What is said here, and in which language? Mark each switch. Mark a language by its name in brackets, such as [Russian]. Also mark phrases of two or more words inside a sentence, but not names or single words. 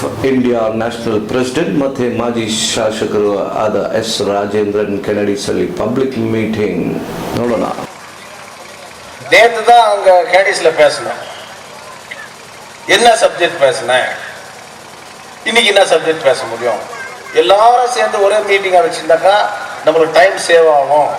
[English] India National President [Kannada] ಮತ್ತೆ ಮಾಜಿ ಶಾಸಕರು ಆದ ಎಸ್ ರಾಜೇಂದ್ರನ್ ಕೆನಡಿಸಲ್ಲಿ [English] public meeting [Kannada] ನೋಡೋಣ. [Tamil] நேற்று தான் அங்கே கேடிஸில் பேசினேன். என்ன சப்ஜெக்ட் பேசினேன், இன்னைக்கு என்ன சப்ஜெக்ட் பேச முடியும்? எல்லாரும் சேர்ந்து ஒரே மீட்டிங்காக வச்சுருந்தாக்கா நம்மளுக்கு [English] time save [Tamil] ஆகும்.